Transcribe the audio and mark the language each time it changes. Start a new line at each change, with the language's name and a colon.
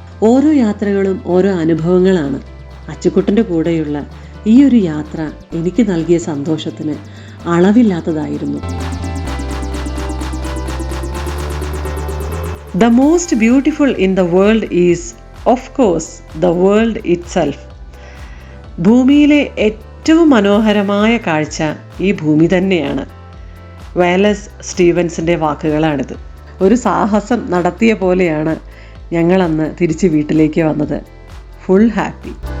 Malayalam: ഓരോ യാത്രകളും ഓരോ അനുഭവങ്ങളാണ്. അച്ചുക്കുട്ടൻ്റെ കൂടെയുള്ള ഈ ഒരു യാത്ര എനിക്ക് നൽകിയ സന്തോഷത്തിന് അളവില്ലാത്തതായിരുന്നു.
English: The most beautiful in the world is, of course, the world itself.
Malayalam: ഭൂമിയിലെ ഏറ്റവും മനോഹരമായ കാഴ്ച ഈ ഭൂമി തന്നെയാണ്. വാലസ് സ്റ്റീവൻസിൻ്റെ വാക്കുകളാണിത്. ഒരു സാഹസം നടത്തിയ പോലെയാണ് ഞങ്ങളന്ന് തിരിച്ച് വീട്ടിലേക്ക് വന്നത്.
English: Full happy.